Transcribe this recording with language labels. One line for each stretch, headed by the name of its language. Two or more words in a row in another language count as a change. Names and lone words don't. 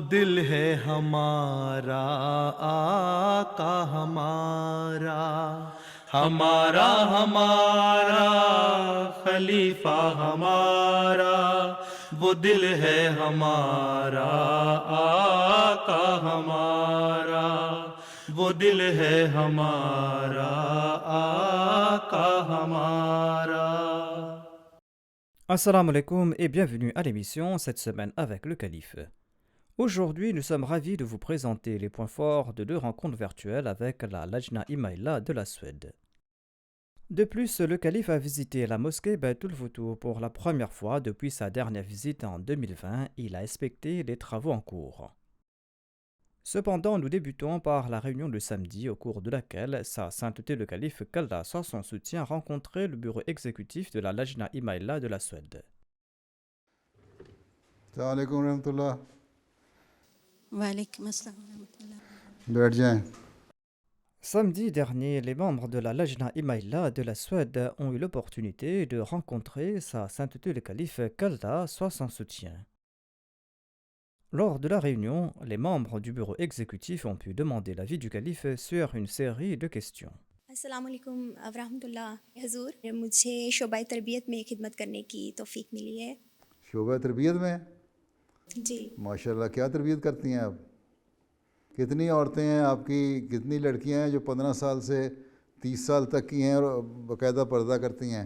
Urdu: دل ہے ہمارا آقا ہمارا، ہمارا ہمارا خلیفہ ہمارا، وہ دل ہے ہمارا آقا ہمارا، وہ دل ہے ہمارا آقا ہمارا۔
Arabic: السلام عليكم
French: et bienvenue à l'émission cette semaine avec le Calife. Aujourd'hui, nous sommes ravis de vous présenter les points forts de deux rencontres virtuelles avec la Lajna Imaïla de la Suède. De plus, le Calife a visité la mosquée Baitul Futuh pour la première fois depuis sa dernière visite en 2020. Il a inspecté les travaux en cours. Cependant, nous débutons par la réunion de samedi au cours de laquelle Sa Sainteté le Calife qu'Allah soit son soutien rencontrait le bureau exécutif de la Lajna Imaïla de la Suède.
Arabic: السلام علیکم ورحمۃ اللہ. وعلیکم السلام ورحمۃ اللہ.
Urdu: بیٹھ جائیں.
French: Samedi dernier, les membres de la Lajna Imaïla de la Suède ont eu l'opportunité de rencontrer Sa Sainteté le Calife qu'Allah soit son soutien. Lors de la réunion, les membres du bureau exécutif ont pu demander l'avis du calife sur une série de questions.
Arabic: السلام علیکم ورحمۃ اللہ.
Urdu: حضور, مجھے شعبۂ تربیت میں خدمت کرنے کی توفیق ملی ہے. شعبہ تربیت میں؟ جی
Arabic: ماشاء اللہ.
Urdu: کیا تربیت کرتی ہیں آپ؟ کتنی عورتیں ہیں آپ کی؟ کتنی لڑکیاں ہیں جو 15 سال سے 30 سال تک کی ہیں اور باقاعدہ پردہ کرتی ہیں؟